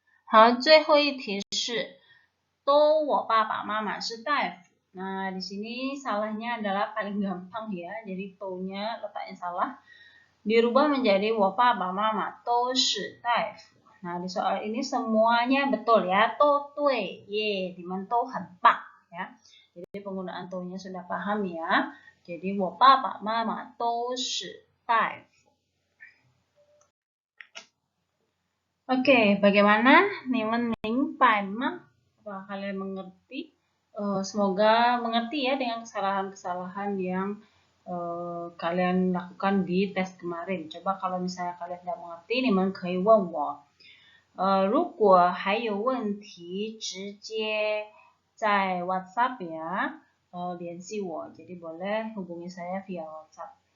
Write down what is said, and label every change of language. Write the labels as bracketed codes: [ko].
[zh] 好，最后一题是都我爸爸妈妈是大夫. [id] Nah, di sini salahnya adalah paling gampang ya. Jadi to-nya letaknya salah. Dirubah menjadi [zh] 我爸爸妈妈都是大夫. [id] Nah, di soal ini semuanya betul ya. To tui, ye, diman to [zh] 很棒 [id] ya. Jadi penggunaan to-nya sudah paham ya. [zh] Jadi 我爸爸妈妈都是大夫. [id] Oke, bagaimana? Nimen mingpai mah? Apakah kalian mengerti? Semoga mengerti ya dengan kesalahan-kesalahan yang kalian lakukan di tes kemarin. Coba kalau misalnya kalian tidak mengerti, [zh] 你们可以问我。如果还有问题，直接在 WhatsApp ya, 联系我. [id] Jadi boleh hubungi saya via WhatsApp.